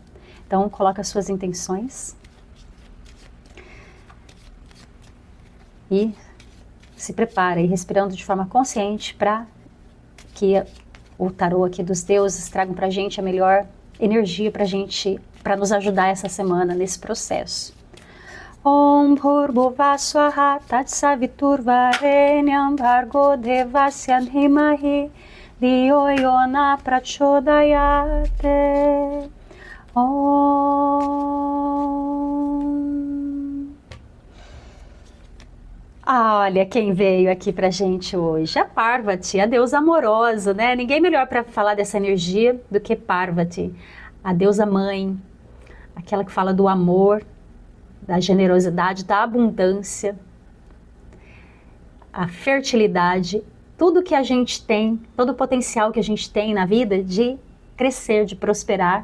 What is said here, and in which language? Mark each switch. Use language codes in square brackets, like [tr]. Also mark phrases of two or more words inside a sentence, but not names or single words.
[pt] Então, coloca as suas intenções e se prepara, e respirando de forma consciente para que o tarô aqui dos deuses tragam para a gente a melhor energia para nos ajudar essa semana nesse processo. [sa] Om Bhurbuva Swaha Tatsaviturvarenyam Bhargo Devasya Dhimahi Dhiyo Yona Prachodayate. [pt] Olha quem veio aqui pra gente hoje, a Parvati, a deusa amorosa, né? Ninguém melhor para falar dessa energia do que Parvati, a deusa mãe, aquela que fala do amor, da generosidade, da abundância, a fertilidade, tudo que a gente tem, todo o potencial que a gente tem na vida de crescer, de prosperar.